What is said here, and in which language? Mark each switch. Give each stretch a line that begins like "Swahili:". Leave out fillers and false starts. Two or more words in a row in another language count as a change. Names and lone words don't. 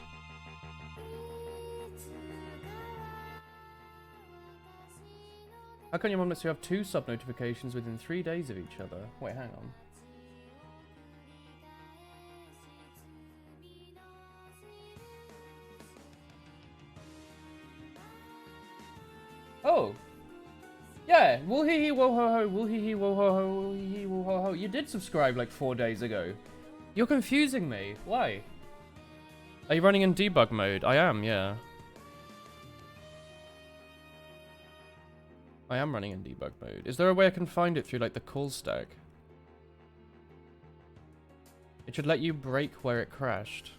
English: How can your mom lets you have 2 sub notifications within 3 days of each other? Wait, hang on. Oh! Yeah, wool hee hee wo ho ho, wool hee hee wo ho ho, wool hee hee wo ho ho. You did subscribe like 4 days ago. You're confusing me. Why? Are you running in debug mode? I am, yeah. I am running in debug mode. Is there a way I can find it through like the call stack? It should let you break where it crashed.